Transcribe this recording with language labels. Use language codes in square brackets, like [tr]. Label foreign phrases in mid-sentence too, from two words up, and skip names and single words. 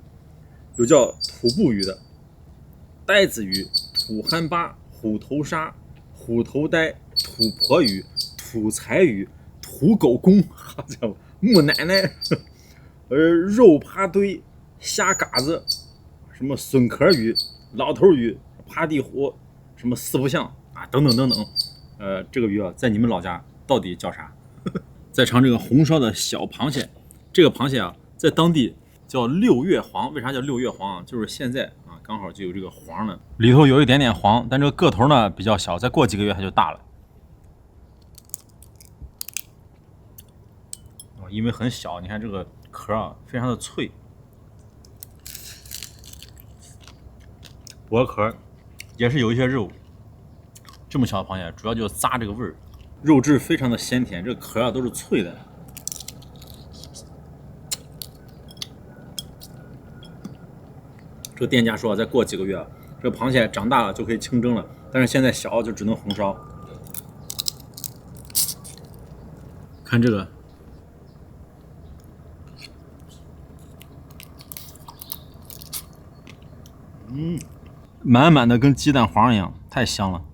[zh] 有叫土布魚的、呆子魚、土憨巴、虎頭沙、虎頭呆、土婆魚、土财魚、土狗公，好家伙，木奶奶，肉扒堆、蝦嘎子，什麼筍殼魚、老頭魚、爬地虎，什麼四不像啊，等等等等。這個魚啊，在你們老家到底叫啥？再嘗這個紅燒的小螃蟹，這個螃蟹啊，在當地叫六月黃。為啥叫六月黃啊？就是現在啊，剛好就有這個黃了，裡頭有一點點黃，但這個個頭呢比較小，再過幾個月它就大了。因為很小，你看这个殼啊，非常的脆，薄殼也是有一些肉。這麼小的螃蟹，主要就是咂這個味兒，肉質非常的鮮甜，這個殼啊都是脆的。這個店家說，再過幾個月，這個螃蟹長大了就可以清蒸了，但是現在小就只能紅燒。看這個，滿滿的跟雞蛋黃一樣，太香了。